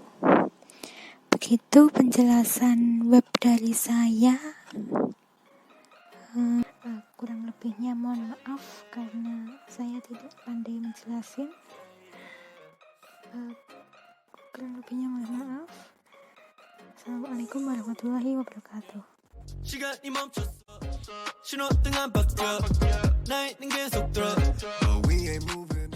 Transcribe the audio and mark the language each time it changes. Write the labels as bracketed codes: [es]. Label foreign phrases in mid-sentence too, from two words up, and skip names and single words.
[id] Begitu penjelasan web dari saya. Kurang lebihnya mohon maaf karena saya tidak pandai menjelasin. Kurang lebihnya mohon maaf. [ar] السلام عليكم ورحمة الله وبركاته. [ko] 시간이 멈췄어 신호등 안 바뀌어 나 있는 계속 들어 [en] But we ain't moving